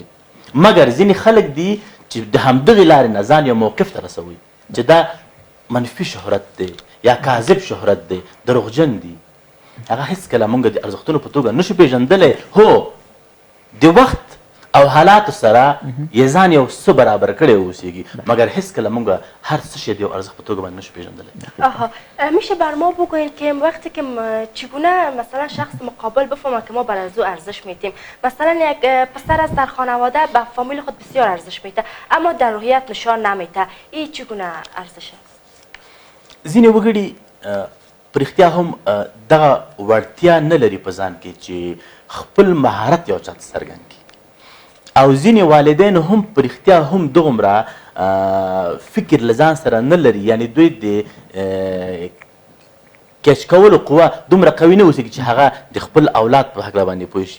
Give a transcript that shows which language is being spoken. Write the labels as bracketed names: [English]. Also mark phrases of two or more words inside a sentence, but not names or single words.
[Pashto] مګر ځینې خلک دي چې د همدغې لارې نه ځان یو موقف ته رسوي چې دا منفي شهرت دی یا کاذب شهرت دی، دروغجن دی. هغه هېڅکله موږ د ارزښتونو په توګه نشو پېژندلی. هو د وخت او حالاتو سره یې ځان یو څه برابر کړی اوسېږي، مگر هېڅکله موږ هر څه شی د یو ارزښت په توګه باندې نشو پېژندلی. [Persian] میشه بر ما بگویید که وقتی که چگونه مثلا شخص مقابل بفهمه که ما بر از او ارزش میدیم؟ مثلا یک پسر از در خانواده به فامیل خود بسیار ارزش میده اما در روحیت نشان نمیده، این چگونه ارزش است؟ [Pashto] ځینې وګړي په رښتیا هم دغه وړتیا نه لري په ځان کې چې خپل مهارت یو چا ته څرګند کړي، او ځینې والدین هم په رښتیا هم دغومره فکر له ځان سره نه لري، یعنې دوی د کچ کولو قوه دومره قوي نه اوسېږي چې هغه د خپل اولاد په هکله باندې پوه شي.